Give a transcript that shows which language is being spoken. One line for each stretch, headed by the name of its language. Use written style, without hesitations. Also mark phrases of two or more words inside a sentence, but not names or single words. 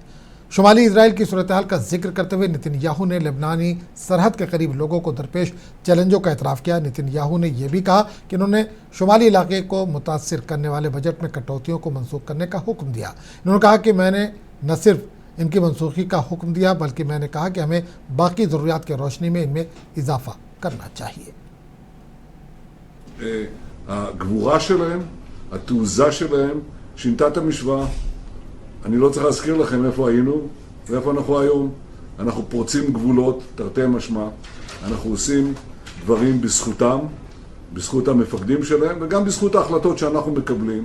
Urdu: شمالی اسرائیل کی صورتحال کا ذکر کرتے ہوئے نیتن یاہو نے لبنانی سرحد کے قریب لوگوں کو درپیش چیلنجوں کا اعتراف کیا. نیتن یاہو نے یہ بھی کہا کہ انہوں نے شمالی علاقے کو متاثر کرنے والے بجٹ میں کٹوتیوں کو منسوخ کرنے کا حکم دیا. انہوں نے کہا کہ میں نے نہ صرف ان کی منسوخی کا حکم دیا بلکہ میں نے کہا کہ ہمیں باقی ضروریات کی روشنی میں ان میں اضافہ کرنا چاہیے.
Hebrew: הגבורה שלהם, התעוזה שלהם, שינתה את המשוואה. אני לא צריך להזכיר לכם איפה היינו ואיפה אנחנו היום. אנחנו פורצים גבולות, תרתי משמע. אנחנו עושים דברים בזכותם, בזכות המפקדים שלהם, וגם בזכות ההחלטות שאנחנו מקבלים.